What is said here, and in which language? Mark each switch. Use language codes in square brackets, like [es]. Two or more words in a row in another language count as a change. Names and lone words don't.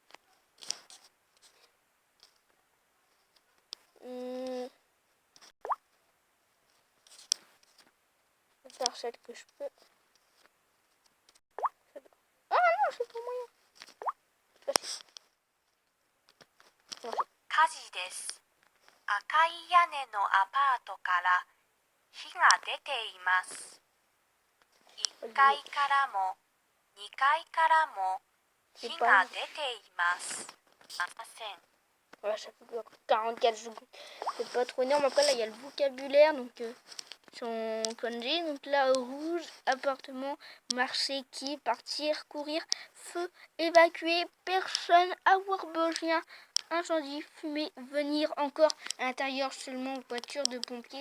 [fr] Je vais faire celle que je peux. Ah non, c'est pas moyen. Facile. Non, [ja] 火事です。赤い屋根のアパートから火が出ています。1階からも2階からも火が出ています。ありません。 [fr] voilà, ça fait 44 secondes. C'est pas trop énorme. Après, là, il y a le vocabulaire. Donc, son kanji. Donc, là, rouge, appartement, marcher, qui, partir, courir, feu, évacuer, personne, avoir besoin, incendie, fumée, venir, encore, à l'intérieur seulement, voiture de pompier.